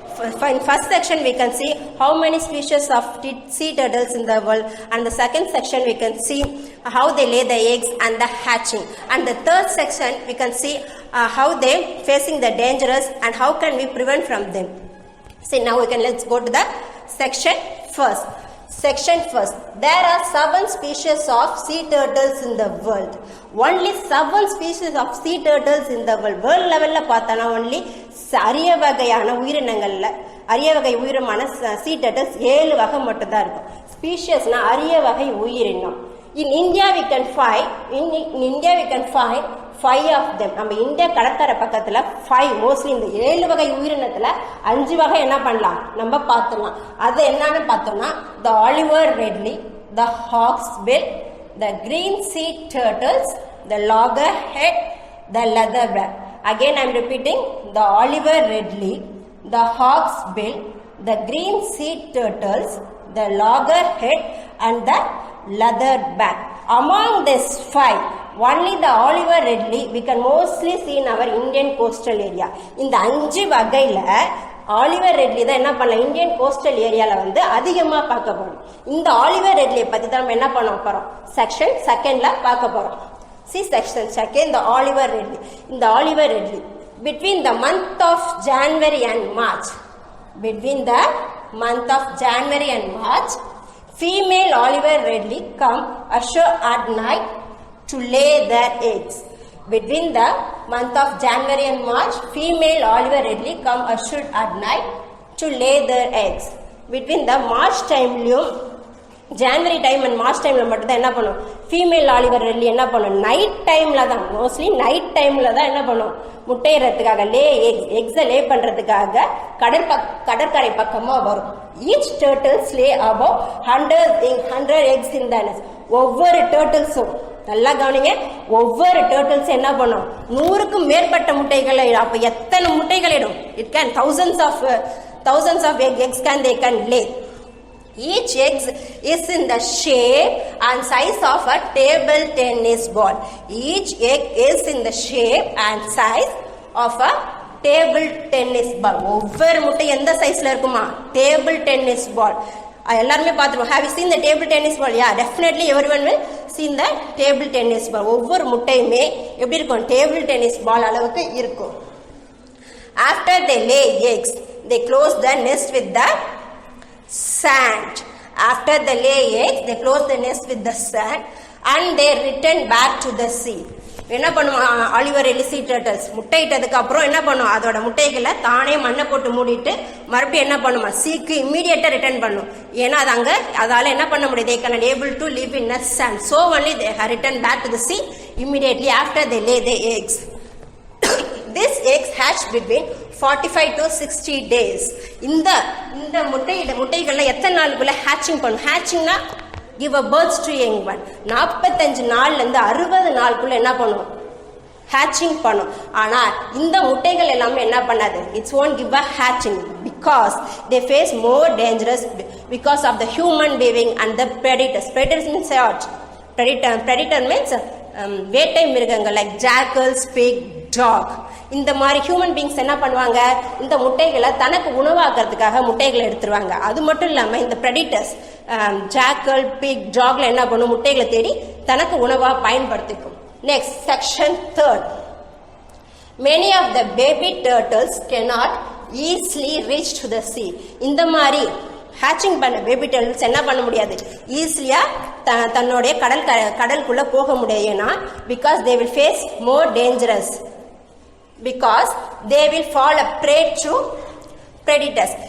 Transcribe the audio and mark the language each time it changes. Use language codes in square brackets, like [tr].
[en] In first section we can see how many species of sea turtles in the world, and the second section we can see how they lay the eggs and the hatching, and the third section we can see how they facing the dangerous and how can we prevent from them. See, now let's go to the section first. Section first. There are 7 species of sea turtles in the world. Only 7 species of sea turtles in the world. [ta] World level la pathana only அரிய வகையான உயிரினங்கள்ல அரிய வகை உயிரினமான sea turtles 7 வகை மட்டும் தான் இருக்கும். ஸ்பீஷியஸ்னா அரிய வகை உயிரினம். [en] In India we can find 5 of them. [ta] நம்ம இந்தியா கடற்கரை பக்கத்துல 5, mostly இந்த 7 வகை உயிரினத்துல 5 வகை என்ன பண்ணலாம் நம்ம பார்த்துடலாம். அது என்னன்னு பார்த்தோம்னா [en] the Oliver Redley, the hawksbill, the green sea turtles, the loggerhead, the leatherback. Again I am repeating, the Oliver Redley, the hawksbill, the green sea turtles, the loggerhead and the leatherback. Among these 5, only the Oliver Redley we can mostly see in our Indian coastal area. [ta] இந்த 5 வகையில Oliver Ridley தான் என்ன பண்ணலாம், Indian coastal ஏரியால வந்து அதிகமா பார்க்க போறோம். இந்த ஆலிவர் ரெட்லியை பத்தி தான் நம்ம என்ன பண்ண போறோம், செக்ஷன் செகண்ட்ல பார்க்க போறோம். [en] See section second, the Oliver Redley. In the Oliver Redley, between the month of January and March, female Oliver Redley come ashore at night to lay their eggs. Between the month of January and March, female Oliver Redley come ashore at night to lay their eggs. Between the March time, [ta] January time and March time மட்டும் தான் என்ன பண்ணும், female Oliver Ridley என்ன பண்ணும், night டைம்ல தான், mostly night டைம்ல தான் என்ன பண்ணும், முட்டையிறதுக்காக எக்ஸை லே பண்றதுக்காக கடற்கரை பக்கமா வரும். [en] Each turtles lay above 100 eggs in the nest. [ta] ஒவ்வொரு டர்ட்டில்ஸும் நல்லா கவனிங்க, ஒவ்வொரு டர்ட்டில்ஸ் என்ன பண்ணும், 100க்கும் மேற்பட்ட முட்டைகளை, அப்ப எத்தனை முட்டைகள் இடும், [en] It can thousands of eggs they can lay. Each egg is in the shape and size of a table tennis ball. Each egg is in the shape and size of a table tennis ball. [ta] ஒவ்வொரு முட்டை எந்த சைஸ்ல இருக்குமா, [en] table tennis ball. [ta] எல்லாருமே பார்த்துருவோம். [en] Have you seen the table tennis ball? Yeah, definitely everyone will see the table tennis ball. [ta] ஒவ்வொரு முட்டையுமே எப்படி இருக்கும், [en] table tennis ball [ta] அளவுக்கு இருக்கும். [en] After they lay eggs, they close the nest with the sand. After they lay eggs, they close the nest with the sand and they return back to the sea. [ta] என்ன பண்ணுவோம், Oliver Ridley sea turtles முட்டையிட்டதுக்கு அப்புறம் என்ன பண்ணும், அதோட முட்டைகளை தானே மண்ணை போட்டு மூடிட்டு மறுபடியும் என்ன பண்ணுமா, சீக்கு இம்மீடியட்டா ரிட்டர்ன் பண்ணும். ஏன்னா அது அங்க அதால என்ன பண்ண முடியும், [en] they cannot able to live in the sand, so only they return back to the sea immediately after they lay the eggs. These eggs hatch between 45 to 60 days. [ta] இந்த முட்டைகள்ல எத்தனை நாளுக்குள்ள hatching பண்ணும், hatchingனா [en] give a birth to young one. [ta] 45 நாள்ல இருந்து 60 நாளுக்குள்ள என்ன பண்ணும், hatching பண்ணும். ஆனா இந்த முட்டைகள் எல்லாமே என்ன பண்ணாது, [en] it won't give a hatching because they face more dangerous because of the human being and the predators. Predators means what? Predator means [ta] வேட்டை மிருகங்கள் [en] like jackals, pig, dog. [ta] இந்த மாதிரி ஹியூமன் பீயிங்ஸ் என்ன பண்ணுவாங்க, இந்த முட்டைகளை தனக்கு உணவாக்குறதுக்காக முட்டைகளை எடுத்துருவாங்க. அது மட்டும் இல்லாம இந்த predators jackal, pig, dogல என்ன பண்ணும், முட்டைகளை தேடி தனக்கு உணவா பயன்படுத்திக்கும். [en] Next, section 3rd. Many of the baby turtles cannot easily reach to the sea. [ta] இந்த மாதிரி ஹேச்சிங் பண்ண பேபி டர்ட்டில்ஸ் என்ன பண்ண முடியாது, ஈஸிலியா தன்னுடைய கடலுக்குள்ள போக முடியாது. [en] ஏன்னா because they will face more dangerous, because they will fall a prey to predators.